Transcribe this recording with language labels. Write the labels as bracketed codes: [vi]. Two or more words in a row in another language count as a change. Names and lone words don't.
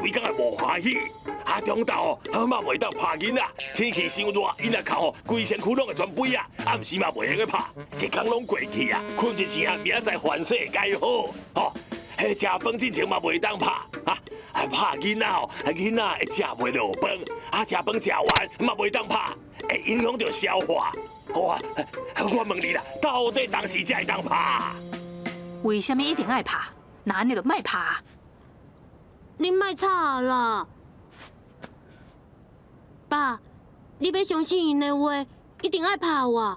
[nan] 规工也无欢喜，中昼哦，嘛袂当拍囡仔，天气伤热，囡仔哭吼，规身躯拢会全飞啊，暗时嘛袂用咧拍，一工拢过去啊，困一醒，明仔载凡事该好，食饭之前嘛袂当拍，拍囡仔吼，囡仔会食袂落饭，食饭食完嘛袂当拍，会影响到消化。我问你啦，到底当时才会当拍？为什么一定爱拍？那安尼就莫拍啊！你莫吵啦，爸，你要相信因的话，一定爱拍我。